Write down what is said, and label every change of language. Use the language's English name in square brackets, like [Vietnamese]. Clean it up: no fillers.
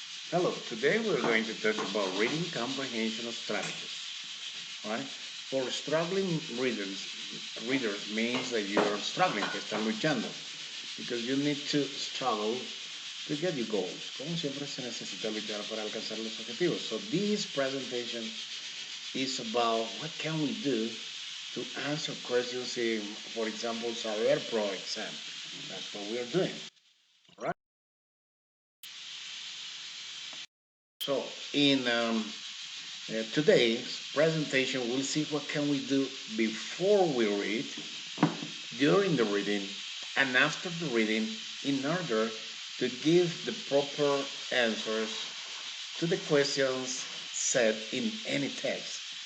[English] Hello, today we're going to talk about reading comprehension strategies. Right? For struggling readers means that you're struggling, [Spanish] que están luchando, [English] because you need to struggle to get your goals. [Spanish] Como siempre se necesita luchar para alcanzar los objetivos. [English] So this presentation is about what can we do to answer questions in, for example, Saber Pro exam. That's what we are doing. Right? So in today's presentation, we'll see what can we do before we read, during the reading, and after the reading in order to give the proper answers to the questions set in any text.